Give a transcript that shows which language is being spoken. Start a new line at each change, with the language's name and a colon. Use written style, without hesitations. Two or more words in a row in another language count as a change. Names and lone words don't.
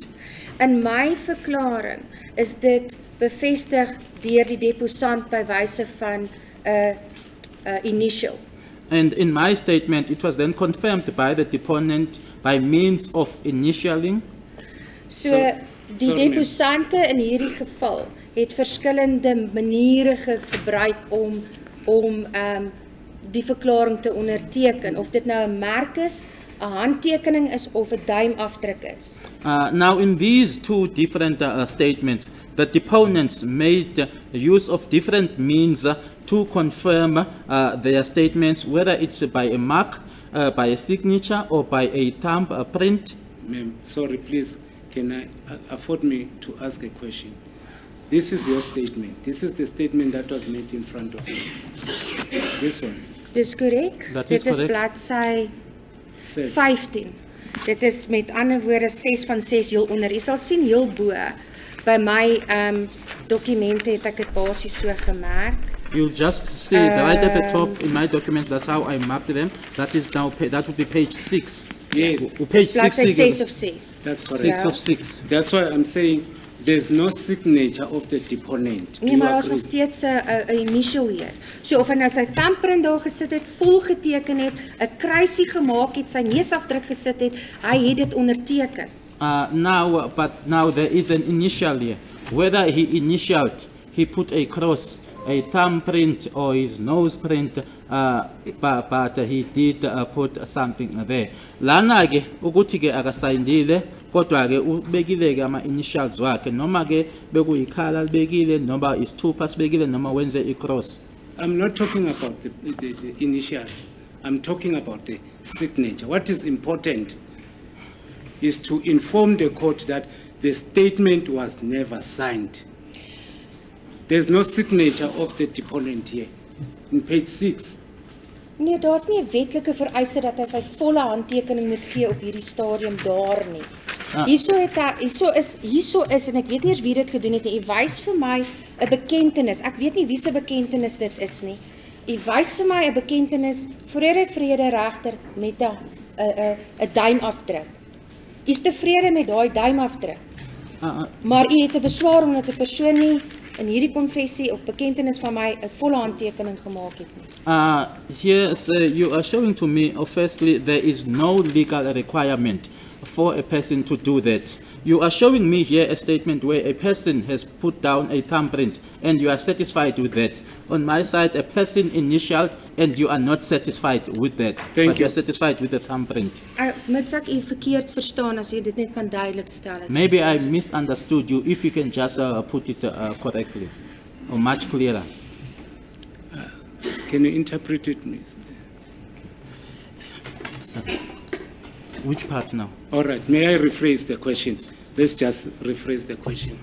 Afrikaans: In my verklaring is dit bevestig deur die deposant by wyse van 'n initial.
English: And in my statement, it was then confirmed by the deponent by means of initialing.
Afrikaans: So die
English: sorry, ma'am.
Afrikaans: deposante in hierdie geval het verskillende maniere gebruik om die verklaring te onderteken, of dit nou 'n merk is, 'n handtekening is of 'n duimafdruk is.
English: Now, in these two different statements, the deponents made use of different means to confirm their statements, whether it's by a mark, by a signature, or by a thumb print. Ma'am, sorry, please, can I afford me to ask a question? This is your statement. This is the statement that was made in front of you. This one.
Afrikaans: Dis korrek. Dat is Dit is korrek. bladsy
English: Says, 15.
Afrikaans: Dit is met ander woorde 6 van 6 heel onder. Jy sal sien heel bo by my dokumente het ek dit basies so gemerk.
English: You'll just see it right at the top in my documents. That's how I marked them. That is now that would be page 6. Yes, Page 6.
Afrikaans: Bladsy 6 of 6.
English: that's correct. 6 of 6. That's why I'm saying there's no signature of the deponent. Do
Afrikaans: Nee,
English: you
Afrikaans: maar daar's nog
English: agree?
Afrikaans: steeds 'n initial hier. So of hy nou sy thumbprint daar gesit het, vol geteken het, 'n kruisie gemaak het, sy neusafdruk gesit het, hy het dit onderteken.
English: But now there is an initial here. Whether he initialed, he put a cross, a thumbprint, or his nose print, but he did put something there.
Zulu: Lana ke ukuthi ke akasayindile, kodwa ke ubekile ke ama initials wakhe, noma ke bekuyikhala libekile, noma isithupha sibekile, noma wenze i-cross.
English: I'm not talking about the initials. I'm talking about the signature. What is important is to inform the court that the statement was never signed. There's no signature of the deponent here. In page 6,
Afrikaans: Nee, daar's nie 'n wetlike vereiste dat hy sy volle handtekening moet gee op hierdie stadium daar nie. Hierso is en ek weet nie eens wie dit gedoen het nie. U wys vir my 'n bekentenis. Ek weet nie wie se bekentenis dit is nie. U wys vir my 'n bekentenis vrede regter met 'n duimafdruk. U is tevrede met daai duimafdruk. Maar u het 'n beswaar omdat 'n persoon nie in hierdie konfessie of bekentenis van my 'n volle handtekening gemaak het nie.
English: Here, you are showing to me, firstly, there is no legal requirement for a person to do that. You are showing me here a statement where a person has put down a thumbprint and you are satisfied with that. On my side, a person initialed and you are not satisfied with that. But you you. are satisfied with the thumbprint.
Afrikaans: Mits ek u verkeerd verstaan as jy dit net kan duidelik stel.
English: Maybe I misunderstood you. If you can just put it correctly or much clearer. can you interpret it, Mr.? So, which part now? All right, may I rephrase the questions? Let's just rephrase the question.